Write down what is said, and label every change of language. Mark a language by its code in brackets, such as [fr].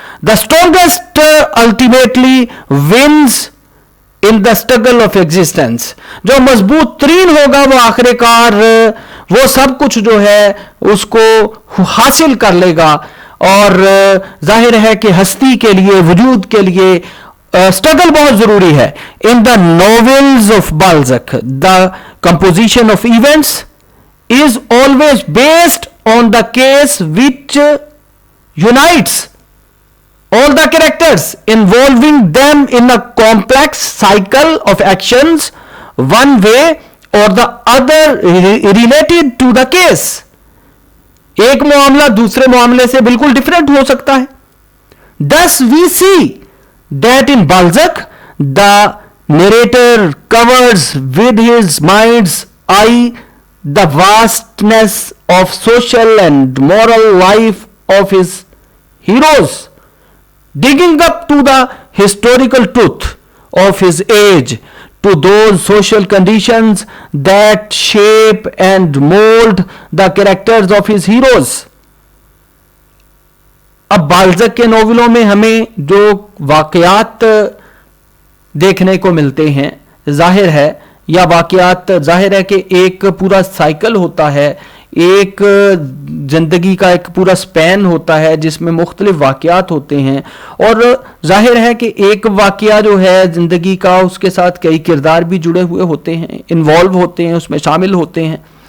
[en] the strongest ultimately wins in the struggle of existence, [hi] जो मजबूत तरीन होगा वो आखिरकार वो सब कुछ जो है उसको हासिल कर लेगा। और जाहिर है कि हस्ती के लिए, वजूद के लिए स्ट्रगल बहुत जरूरी है। [en] In the novels of Balzac the composition of events is always based on the case which unites all the characters, involving them in a complex cycle of actions, one way or the other related to the case. [hi] एक मामला दूसरे मामले से बिल्कुल different हो सकता है। [en] Thus we see that in Balzac the narrator covers with his mind's eye the vastness of social and moral life of his heroes, digging up to the historical truth of his age, to those social conditions that shape and mold the characters of his heroes. [hi] अब बाल्ज़क के नोवेलों में हमें जो वाकयात देखने को मिलते हैं, जाहिर है या वाकयात जाहिर है कि एक पूरा साइकिल होता है, एक जिंदगी का एक पूरा स्पैन होता है जिसमें मुख्तलिफ वाकयात होते हैं, और जाहिर है कि एक वाकया जो है जिंदगी का उसके साथ कई किरदार भी जुड़े हुए होते हैं, इन्वॉल्व होते हैं, उसमें शामिल होते हैं।